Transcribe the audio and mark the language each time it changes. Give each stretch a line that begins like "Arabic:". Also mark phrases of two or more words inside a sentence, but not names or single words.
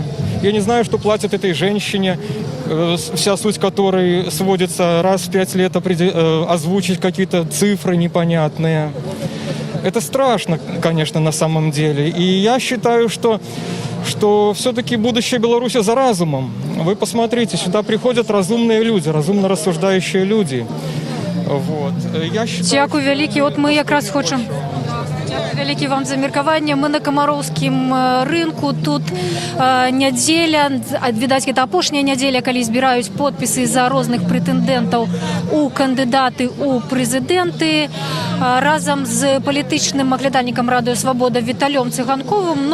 Russian: Я не знаю, что платят этой женщине, вся суть которой сводится раз в 5 лет озвучить какие-то цифры непонятные. Это страшно, конечно, на самом деле. И я считаю, что все-таки будущее Беларуси за разумом. Вы посмотрите, сюда приходят разумные люди, разумно рассуждающие люди. Вот. Я считаю...
Belarusian: Дякую вялікі. От ми якраз хочемо... Дякую вялікі вам за меркаванне. Мы на камароўскім рынку. Тут нядзеля, відаць, гэта апошняя нядзеля, калі збіраюць подпісы за розных прэтэндэнтаў у кандыдаты ў прэзідэнты. Разам з палітычным аглядальнікам Радыё Свабода Віталём Цыганковым.